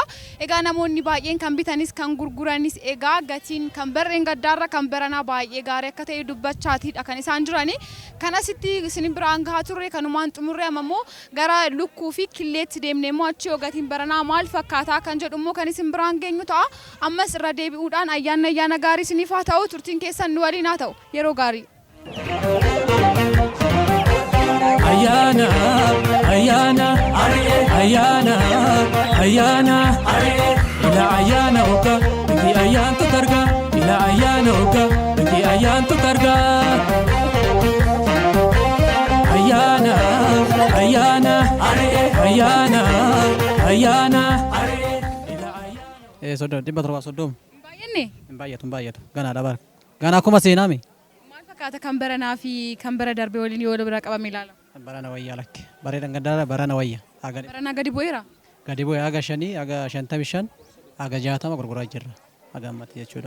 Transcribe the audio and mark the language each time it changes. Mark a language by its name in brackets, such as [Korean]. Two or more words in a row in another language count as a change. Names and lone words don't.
[Oromo] Egaa namoonni baay'een kan bitanis kan gurguranis egaa gatiin kan barreen gaddaarra kan baranaa baay'ee gaarii akka ta'e dubbachaatiidha kan isaan jirani. Kanasitti isin biraan ga'aa turre kanumaan xumurre ammoo gara lukkuu fi killeetti deemnee immoo achi yoo gatiin baranaa maal fakkaataa kan jedhu immoo kan isin biraan geenyu ta'a. Ammas irra deebi'uudhaan ayyaana gaarii isiniif haa ta'u turtiin keessan nu waliin haa ta'u yeroo gaarii. ayana ayana ayana ayana ila ayana oka biki ayan tu targa ila ayana oka biki ayan tu targa ayana ayana ayana ayana Sodom, tiba terus Sodom. Baay'een ne? Baay'atu. Gana dabar. Gana akkuma seenaami. Maal fakkaata kan baranaa fi kan bara darbee waliin yoo bira qabame ilaala? Barana wayyaa lakke. Bareedan gaddaadha barana wayya. Baranaa gadi bu'eera? Gadi bu'ee aga 5, aga 55, aga 60 gurguraa jirra. Aga ammatti jechuudha.